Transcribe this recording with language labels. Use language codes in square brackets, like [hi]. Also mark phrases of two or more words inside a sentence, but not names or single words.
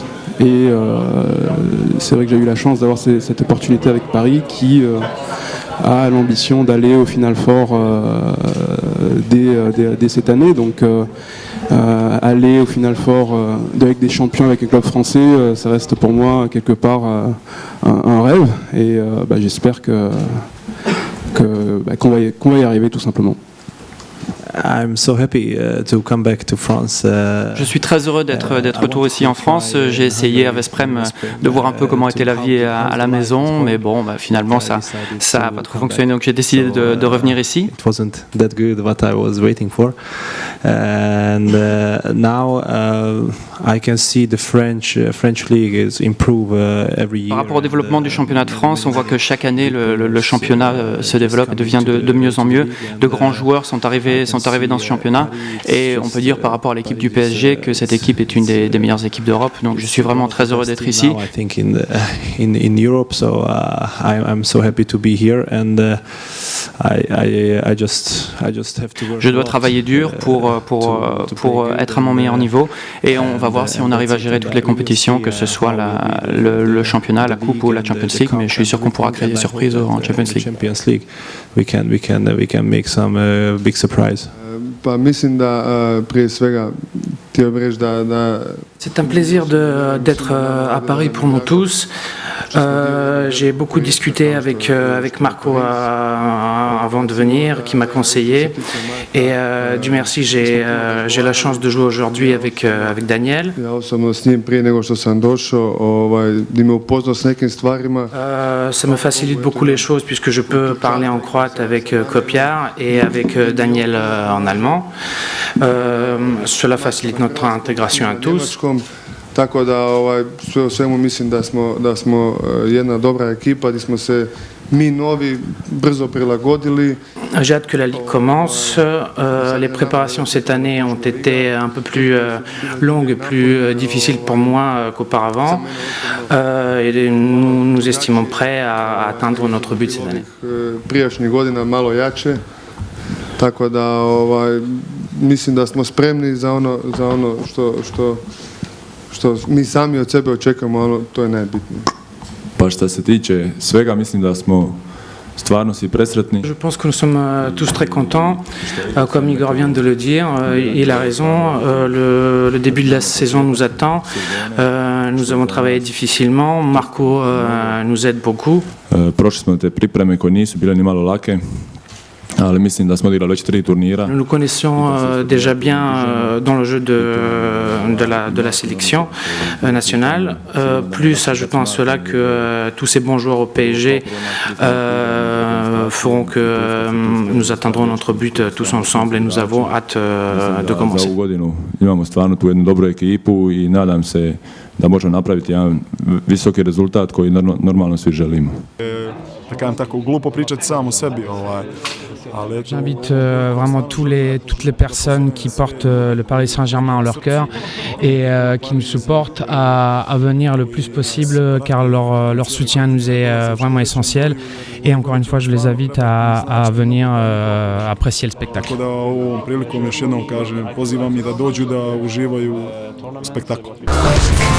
[fr] Et c'est vrai que j'ai eu la chance d'avoir cette opportunité avec Paris qui a l'ambition d'aller au Final Four dès cette année. Donc aller au Final Four avec des champions, avec un club français, ça reste pour moi quelque part un rêve. Et j'espère qu'on va y arriver tout simplement. [en] I'm so happy to come back to France. [fr] Je suis très heureux d'être retour ici en France. J'ai essayé à Vesprem de voir un peu comment était la vie à la maison, mais bon, finalement ça n'a pas trop fonctionné, donc j'ai décidé de revenir ici. [en] It wasn't that good what I was waiting for, and now I can see the French league is improve every year. [fr] Par rapport au développement du championnat de France, on voit que chaque année le championnat se développe et devient de mieux en mieux. De grands joueurs sont arrivés dans ce championnat et on peut dire par rapport à l'équipe du PSG que cette équipe est une des meilleures équipes d'Europe. Donc je suis vraiment très heureux d'être ici. [en] I think in Europe, so I'm so happy to be here, and I just have to work. [fr] Je dois travailler dur pour être à mon meilleur niveau et on va voir si on arrive à gérer toutes les compétitions, que ce soit le championnat, la coupe ou la Champions League, mais je suis sûr qu'on pourra créer des surprises en Champions League. [en] We can make some big surprise. [fr] C'est un plaisir d'être à Paris pour nous tous. J'ai beaucoup discuté avec Marco avant de venir, qui m'a conseillé. Et Dieu merci, j'ai la chance de jouer aujourd'hui avec Daniel. Ça me facilite beaucoup les choses puisque je peux parler en croate avec Kopiar et avec Daniel en allemand. Cela facilite notre intégration à tous. [hr] Tako da sve u svemu mislim da smo jedna dobra ekipa, gdje smo se mi novi brzo prilagodili. [fr] J'ai hâte que la Ligue commence. Les préparations cette année ont été un peu plus longues, plus difficiles pour moi qu'auparavant. Et nous estimons prêts à atteindre notre but cette année. [hr] Prijašnjih godina malo jače, tako da mislim da smo spremni za ono što mi sami od sebe očekujemo, to je najbitnije. Pa što se tiče svega, mislim da smo stvarno svi presretni. [fr] Je pense que nous sommes tous très contents. Comme Igor vient de le dire, il a raison. Le début de la saison nous attend. Nous avons travaillé difficilement. Marco nous aide beaucoup. [hr] Prošli smo te pripreme koje nisu bile ni malo lake. Ali mislim da smo odigrali već 3 turnira. [fr] Nous nous connaissons déjà bien dans le jeu de la sélection nationale. Plus ajoutant à cela que tous ces bons joueurs au PSG feront que nous atteindrons notre but tous ensemble et nous avons hâte de commencer. [hr] Za ovu godinu imamo stvarno tu jednu dobru ekipu i nadam se da možemo napraviti jedan visoki rezultat koji normalno svi želimo. Da kažem tako, glupo pričati sam o sebi. [fr] J'invite vraiment toutes les personnes qui portent le Paris Saint-Germain en leur cœur et qui nous supportent à venir le plus possible car leur soutien nous est vraiment essentiel. Et encore une fois, je les invite à venir apprécier le spectacle. [hr] Tako da ovom prilikom još jednom kažem, pozivam i da dođu da uživaju u spektaklu.